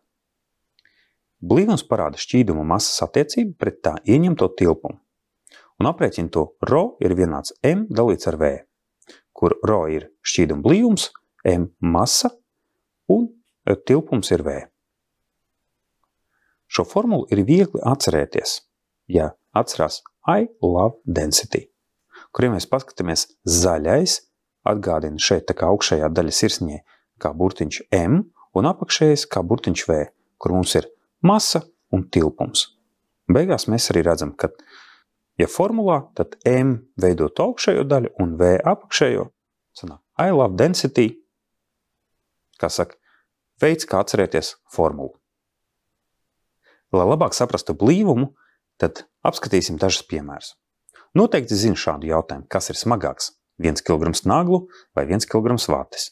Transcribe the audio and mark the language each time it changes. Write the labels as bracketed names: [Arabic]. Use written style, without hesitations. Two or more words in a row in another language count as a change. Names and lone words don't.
[Latvian] Blīvums parāda šķīduma masas attiecību pret tā ieņemto tilpumu, un aprēķina to ρ ir vienāds m dalīts ar v, kur ρ ir šķīduma blīvums, m masa un tilpums ir v. [English] Šo formulu ir viegli atcerēties, ja atcerās I love density, [Latvian] kur, ja mēs paskatāmies zaļais, atgādina šeit tā kā augšējā daļa sirsniņai kā burtiņš m un apakšējais kā burtiņš v, kur mums ir masa un tilpums. Beigās mēs arī redzam, ka, ja formulā, tad m veidot augšējo daļu un v apakšējo, sanāk [English] I love density, [Latvian] kā saka, veids, kā atcerēties formulu. Lai labāk saprastu blīvumu, tad apskatīsim dažus piemērus. Noteikti zinu šādu jautājumu, kas ir smagāks, 1 kg naglu vai 1 kg vates.